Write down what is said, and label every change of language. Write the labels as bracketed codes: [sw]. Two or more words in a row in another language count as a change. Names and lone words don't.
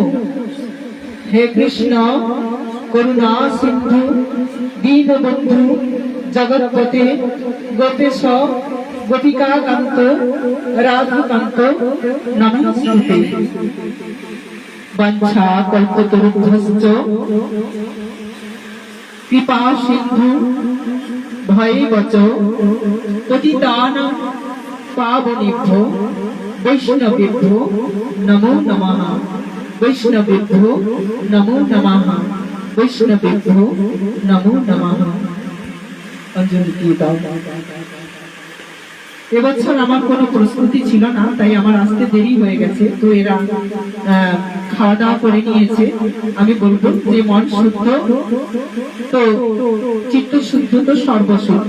[sa] হে কৃষ্ণ করুণা সিন্ধু দীনবন্ধু জগৎপতে গোপেশ গোপিকাকান্ত রাধাকান্ত নমস্তুতে। বঞ্ছা কল্পতরুভ্যশ্চ কৃপা সিন্ধু ভয়বচ পতিতানাং পাবনেভ্যো বৈষ্ণবেভ্যো নমো নমঃ। বৈষ্ণবেভ্যো নমো নমঃ। বৈষ্ণবেভ্যো নমো নমঃ। [bn] অঞ্জলি দিয়ে দাও। এবছর আমার কোনো প্রস্তুতি ছিল না, তাই আমার আসতে দেরি হয়ে গেছে। তো এরা খাওয়া দাওয়া করে নিয়েছে। আমি বলবো যে মন শুদ্ধ তো চিত্ত শুদ্ধ তো সর্বশুদ্ধ।